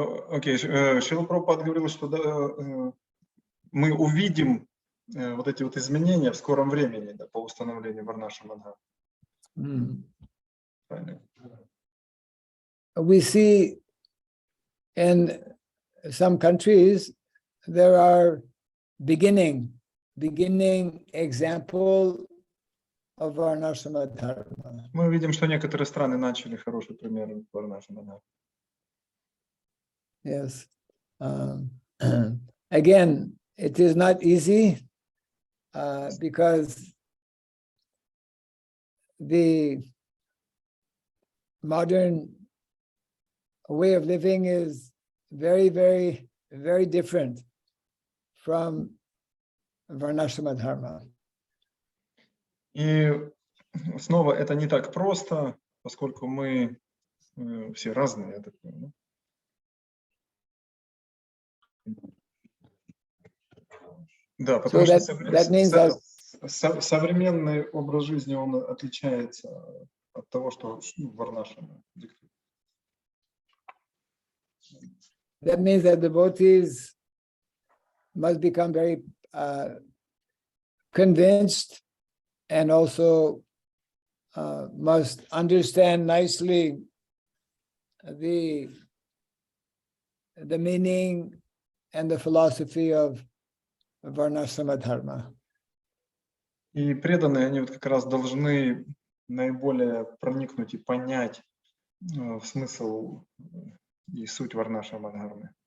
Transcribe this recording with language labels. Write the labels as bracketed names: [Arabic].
[Russian] Окей, Шрила Прабхупада говорил, что мы увидим вот эти вот изменения в скором времени, да, по установлению Варнашрама Дхармы. Правильно. [English] We see in some countries there are beginning example of Varnashrama Dharma. [Russian] Мы видим, что некоторые страны начали хороший пример Варнашрама Дхармы. [English] Yes. Again, it is not easy because the modern way of living is very, very, very different from Varnashrama Dharma. [Russian] И снова это не так просто, поскольку мы все разные, я так понимаю. Да, потому что современный образ жизни, он отличается от того, что Варнашрама диктует. [English] That means that devotees must become very convinced and also must understand nicely the meaning and the philosophy of Varnashrama Dharma. [Russian] И преданные, они вот как раз должны наиболее проникнуть и понять смысл и суть Варнашрама Дхармы.